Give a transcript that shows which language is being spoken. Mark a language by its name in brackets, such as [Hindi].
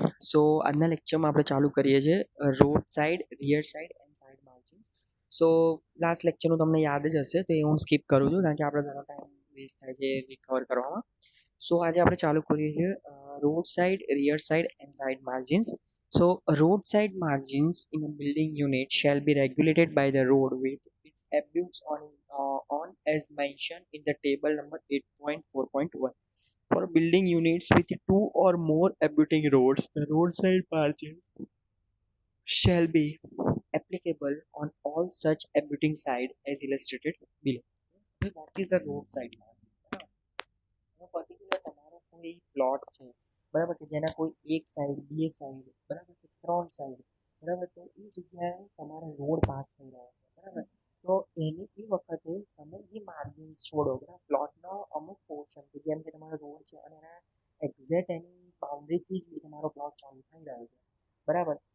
[Gujarati] સો આજના લેક્ચરમાં આપણે ચાલુ કરીએ છીએ [English] Road side, rear side and side margins. [Gujarati] So last લેક્ચરનું તમને યાદ જ હશે, તો એ હું સ્કીપ કરું છું કારણ કે આપણે ઘણો ટાઈમ વેસ્ટ થાય છે રિકવર કરવામાં. સો આજે આપણે ચાલુ કરીએ છીએ [English] Road side, rear side and side margins. So road side margins in a building unit shall be regulated by the road with its abutes on as mentioned in the table number 8.4.1. For building units with two or more abutting roads, the roadside margins shall be applicable on all such abutting side as illustrated below. What is a roadside margin? [Gujarati] Particular તમારો કોઈ plot છે, બરાબર, કે જેના કોઈ એક side, બે side, બરાબર, કે ત્રણ સાઈડ, બરાબર, તો એ જગ્યાએ તમારે રોડ પાસ થઈ રહ્યો છે, બરાબર. તો એની એ વખતે તમે જે માર્જિન્સ છોડો, બરાબર, પ્લોટનો અમુક પોર્શન કે જેમ કે તમારો રોડ છે અને એના એક્ઝેક્ટ એની બાઉન્ડ્રીથી જ તમારો પ્લોટ ચાલુ થઈ રહ્યો છે, બરાબર.